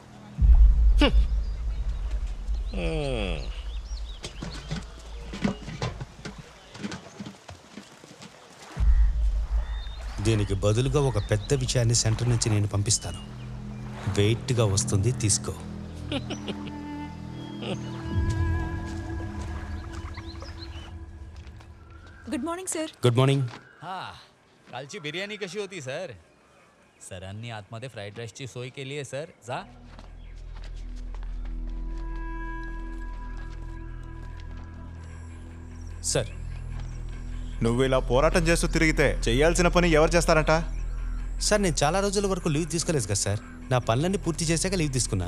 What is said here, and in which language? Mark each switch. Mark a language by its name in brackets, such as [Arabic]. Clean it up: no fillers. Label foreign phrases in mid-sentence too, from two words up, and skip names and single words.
[Telugu] దీనికి బదులుగా ఒక పెద్ద విషయాన్ని సెంటర్ నుంచి నేను పంపిస్తాను. వెయిట్గా వస్తుంది, తీసుకో. [English] Good morning sir. Good morning. [Marathi] हाँ कालची बिर्याणी कशी होती सर? सरांनी आतमध्ये फ्राईड राईसची सोय केली आहे सर. जा. [Telugu] సార్, నువ్వు ఇలా పోరాటం చేస్తూ తిరిగితే చేయాల్సిన పని ఎవరు చేస్తారంట? సార్ నేను చాలా రోజుల వరకు లీవ్ తీసుకోలేదు కదా సార్. నా పనులన్నీ పూర్తి చేశాక లీవ్ తీసుకున్నా.